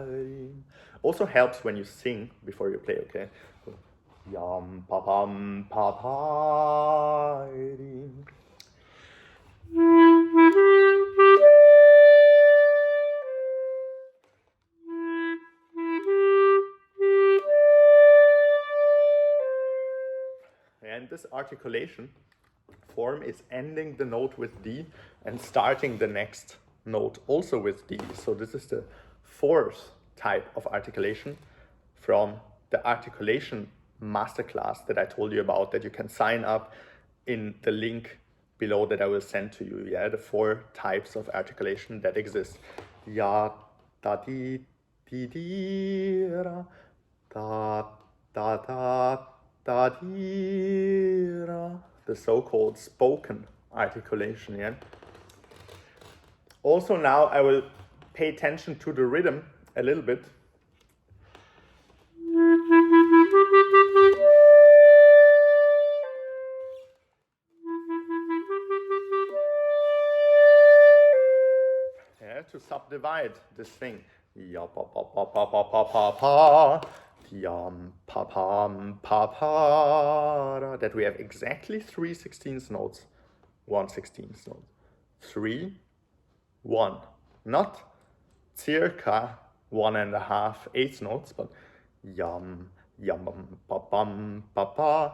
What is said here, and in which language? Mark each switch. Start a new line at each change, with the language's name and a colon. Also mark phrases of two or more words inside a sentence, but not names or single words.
English: Also helps when you sing before you play, okay? So, yum pa pam pa pa. And this articulation form is ending the note with D and starting the next note also with D. So this is the fourth type of articulation from the articulation masterclass that I told you about, that you can sign up in the link below that I will send to you. Yeah, the 4 types of articulation that exist. Ya, da, di, ra, da, da, da, da, di, ra. The so-called spoken articulation. Yeah. Also now I will pay attention to the rhythm a little bit. Yeah, to subdivide this thing. Ya pa pa pa pa pa pa pa pa. Yam pa pam pa pa. That we have exactly 3 16th notes. 1 16th note. 3, 1. Not circa 1.5 eighth notes, but yum yum pa pam pa pa.